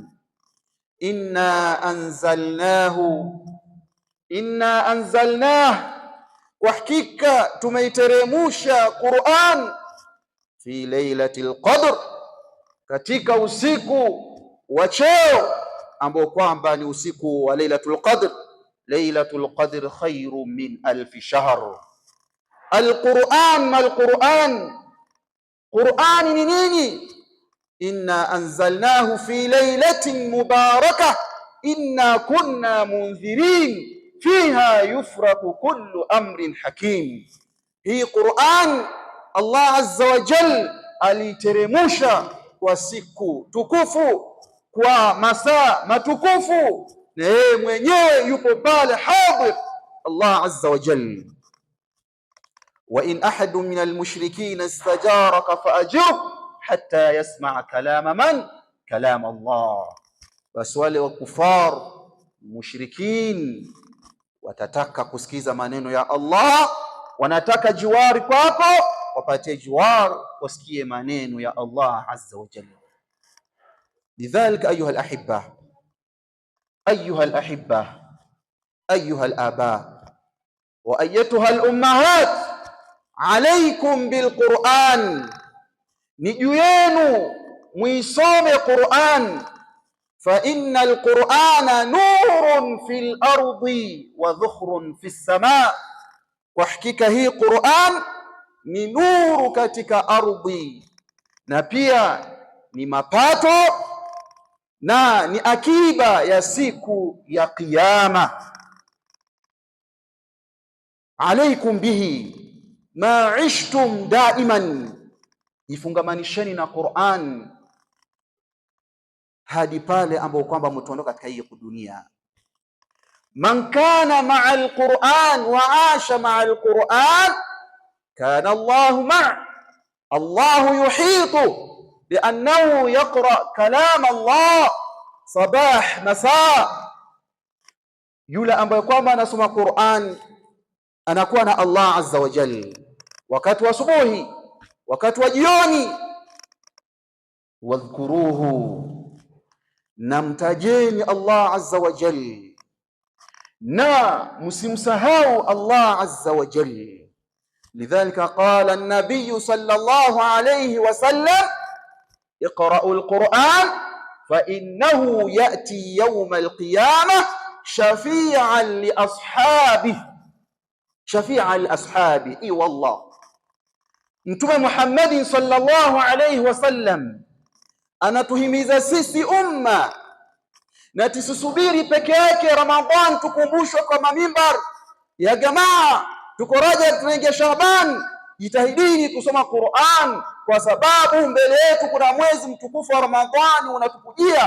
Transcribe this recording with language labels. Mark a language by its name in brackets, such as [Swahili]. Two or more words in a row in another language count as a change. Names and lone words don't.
[Arabic] إنا أنزلناه, [Swahili] kwa hakika tumeiteremusha Qur'an, [Arabic] في ليلة القدر, [Swahili] katika usiku wa cheo ambao kwamba ni usiku wa [Arabic] ليلة القدر. ليلة القدر خير من ألف شهر. القرآن ما القرآن, [Swahili] Qur'ani ni nini? [Arabic] إنا أنزلناه في ليلة مباركة إنا كنا منذرين فيها يفرق كل أمر حكيم. [Swahili] Hii Qur'an [Arabic] الله عز وجل [Swahili] aliteremusha kwa siku tukufu, kwa masaa matukufu, na yeye mwenyewe yupo pale hadir [Arabic] الله عز وجل. وإن أحد من المشركين استجارك فأجره حتى يسمع كلام من? كلام الله. [Swahili] Basi wale wa kufar mushrikin watataka kusikiza maneno ya Allah, wanataka jiwari kwako, wapate jiwari wasikie maneno ya [Arabic] الله عز وجل. لذلك أيها الأحبة أيها الأحبة أيها الآباء وأيتها الأمهات عليكم بالقرآن, [Swahili] ni juu yenu muisome Qur'an. [Arabic] فإن القرآن نور في الأرض وذخر في السماء, [Swahili] kwa hakika hii Qur'an ni nuru katika ardhi na pia ni mapato na ni akiba ya siku ya Kiyama. [Arabic] عليكم به ما عشتم دائما, [Swahili] jifungamanisheni na Qur'an hadi pale ambapo kwamba mtaondoka katika hii dunia. [Arabic] من كان مع القرآن وعاش مع القرآن كان الله مع. الله يحيط بأنه يقرأ كلام الله صباح مساء. [Swahili] Yule ambaye kwamba anasoma Qur'an anakuwa na [Arabic] الله عز وجل [Swahili] wakati wa asubuhi, wakati wa jioni. Wadhkuruhu, namtajeni [Arabic] الله عز وجل, [Swahili] na msimsahau [Arabic] الله عز وجل. لذلك قال النبي صلى الله عليه وسلم اقرؤوا القرآن فإنه يأتي يوم القيامة شفيعا لأصحابه شفيعا لأصحابه. [Swahili] Wallah, Mtume Muhammad [Arabic] صلى الله عليه وسلم [Swahili] anatuhimiza sisi umma, na tusisubiri peke yake Ramadhan tukumbushwe kwa mamimbar ya jamaa. Tuko Rajab, tunaingia Shaaban, jitahidini kusoma Qur'an, kwa sababu mbele yetu kuna mwezi mtukufu wa Ramadhani unatukujia.